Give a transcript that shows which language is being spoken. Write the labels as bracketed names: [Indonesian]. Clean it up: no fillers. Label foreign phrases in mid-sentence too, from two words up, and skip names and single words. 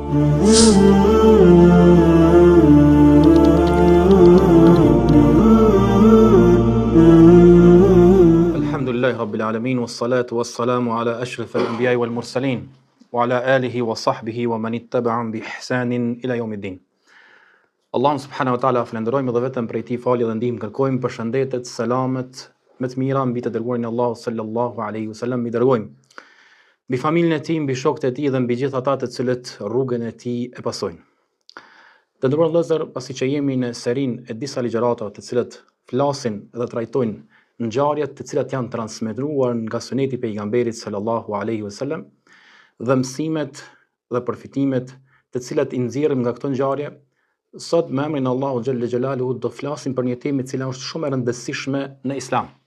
[Arabic] الحمد لله رب العالمين، والصلاة والسلام على أشرف الأنبياء والمرسلين، وعلى آله وصحبه ومن تبعهم بإحسان إلى يوم الدين. [Albanian] Allahun [Arabic] سبحانه وتعالى [Albanian] falenderojmë dhe vetëm prej tij falje dhe ndihmë kërkojmë, përshëndetet, selamet me të mira mbi të dërguarin e Allahut [Arabic] صلى الله عليه وسلم, [Albanian] i dërgojmë mbi familjen e tij, mbi shokët e tij dhe mbi gjithë ata të cilët rrugën e tij e pasojnë. Të nderuar vëllezër, pasi që jemi në serinë e disa ligjëratave të cilët flasin dhe trajtojnë ngjarjet të cilat janë transmetuar nga suneti i pejgamberit [Arabic] صلى الله عليه وسلم [Albanian] dhe mësimet dhe përfitimet të cilat i nxjerrim nga këto ngjarje, sot me emrin e Allahu [Arabic] جل جلاله [Albanian] do flasim për një temë e cila është shumë e rëndësishme në Islam.